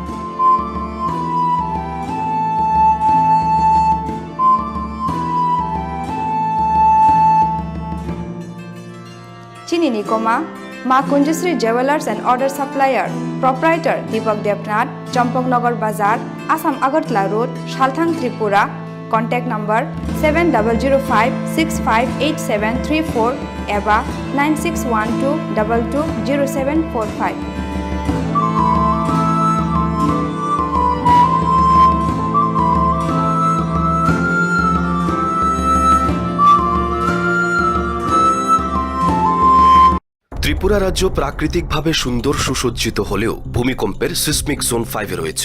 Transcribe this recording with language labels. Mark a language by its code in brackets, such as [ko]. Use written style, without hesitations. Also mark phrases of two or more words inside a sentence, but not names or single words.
[trp] Chini Khorang Ma [en] Conjusri Jewelers and Order Supplier, Proprietor Deepak Devnath, Champaknagar Bazar, Assam Agartala Road, Salthang Tripura. Contact number 7005658734 eba 9612220745. [bn] ত্রিপুরা রাজ্য প্রাকৃতিকভাবে সুন্দর সুসজ্জিত হলেও ভূমিকম্পের সিসমিক জোন 5 রয়েছে।